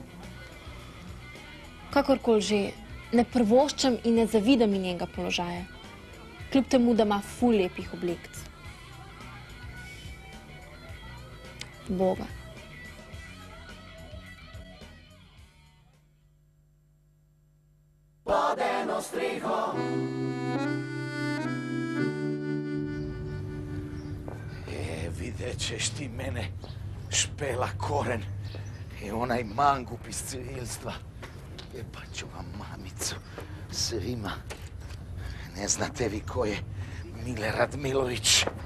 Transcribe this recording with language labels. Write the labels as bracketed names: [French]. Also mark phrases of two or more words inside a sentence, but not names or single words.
[Slovenian] Kakorkoli že, ne prvoščam in ne zavidam mi njenega položaja. Kljub temu, da ima ful lepih oblekc. Boga. Pod eno streho. [Serbian] Vidjet ćeš ti mene, Špela Koren i onaj mangup iz civilstva. Jebat ću vam mamicu svima. Ne znate vi ko je Mile Radmilović.